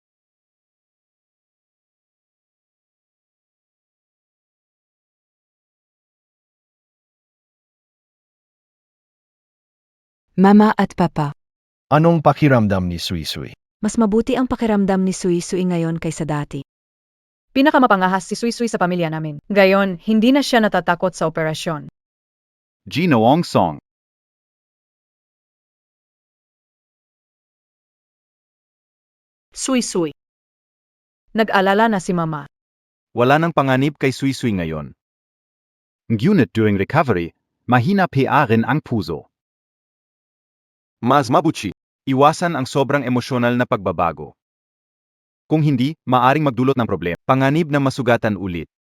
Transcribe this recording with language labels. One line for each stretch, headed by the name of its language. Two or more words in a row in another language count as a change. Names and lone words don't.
Filipino: Mama at Papa. Anong pakiramdam ni Sui Sui? Mas mabuti ang pakiramdam ni Sui Sui ngayon kaysa dati. Pinakamapangahas si Suisui sa pamilya namin. Gayon, hindi na siya natatakot sa operasyon. Ginoong Song. Suy-suy. Nag-alala na si Mama. Wala nang panganib kay Suisui ngayon. Ngunit
English: during recovery,
Filipino: mahina pa rin ang puso. Mas mabuti, iwasan ang sobrang emosyonal na pagbabago. Kung hindi, maaring magdulot ng problema. Panganib na masugatan ulit.